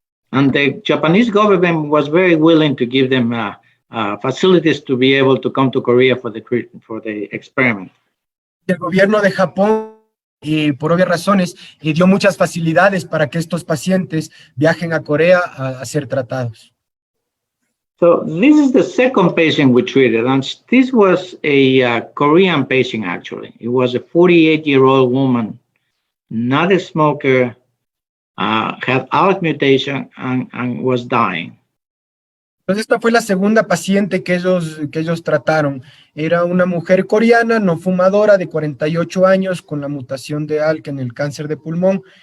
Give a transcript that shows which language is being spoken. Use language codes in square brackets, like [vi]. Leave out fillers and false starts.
[en] And the Japanese government was very willing to give them facilities to be able to come to Korea for the experiment. [es] El gobierno de Japón, por obvias razones, dio muchas facilidades para que estos pacientes viajen a Corea a ser tratados. [en] So this is the second patient we treated, and this was a Korean patient, actually. It was a 48-year-old woman, not a smoker, had ALK mutation, and was dying. [es] Entonces esta fue la segunda paciente que ellos trataron. Era una mujer coreana, no fumadora, de 48 años, con la mutación de ALK en el cáncer de pulmón.